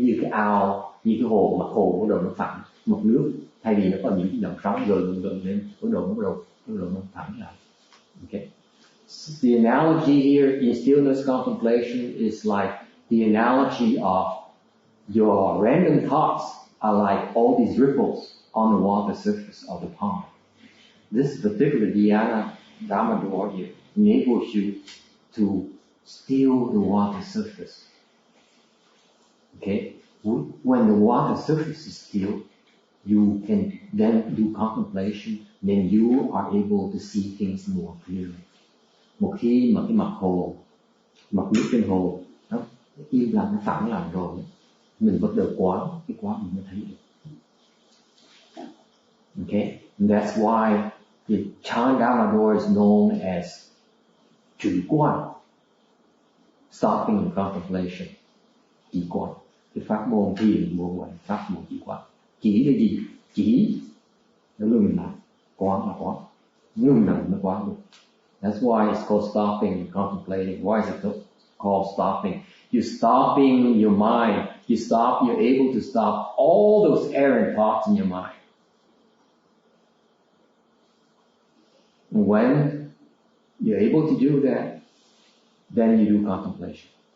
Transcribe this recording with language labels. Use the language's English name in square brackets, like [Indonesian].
[Vietnamese] Như cái ao, như cái hồ, mặt hồ bắt đầu nó phẳng, mực nước thay vì nó có những cái dòng sóng gần lên, bắt đầu nó phẳng lại. [English] Okay? The analogy here in stillness contemplation is like the analogy of your random thoughts are like all these ripples on the water surface of the pond. This particular dhyana Dharma door here enables you to still the water surface. Okay? When the water surface is still, you can then do contemplation, then you are able to see things more clearly. [Vietnamese] Một khi mà cái mặt nước trên hồ nó im lặng, nó phẳng lặng rồi, mình bắt đầu quán mình mới thấy được. [English] Okay? And that's why the Chan Dharma door is known as [Vietnamese] chủ quan, [English] stopping in contemplation, [Vietnamese] chỉ quan. Cái pháp môn thiền môn gọi pháp môn chỉ quan. Chỉ là gì? Chỉ nó ngừng lại, quán là quán, ngừng lại nó quán được. [English] That's why it's called stopping and contemplating. Why is it called stopping? You're stopping your mind. You're able to stop all those errant thoughts in your mind. And when you're able to do that, then you do contemplation.